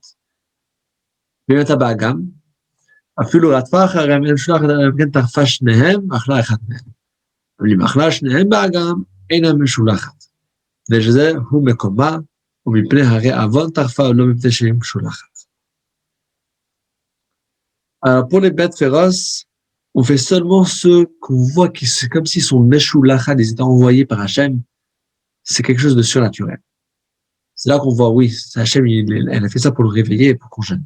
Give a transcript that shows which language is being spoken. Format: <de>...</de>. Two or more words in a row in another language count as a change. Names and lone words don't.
<he>ואם הייתה באגם, אפילו רדפה אחריהם, אינה משולחת, אלא כן טרפה שניהם, ואכלה אחד מהם. אבל אם אכלה שניהם באגם, אינה משולחת. ושזה הוא מקומה, ומפני הרי עוון טרפה, ולא מפני שהיא משולחת.</he> <fr>Alors, pour les bêtes féroces, on fait seulement ceux qu'on voit qui c'est comme si sont meshulachad, ils étaient envoyés par Hachem. C'est quelque chose de surnaturel. C'est là qu'on voit, oui, Hachem, elle a fait ça pour le réveiller et pour qu'on jeûne.</fr>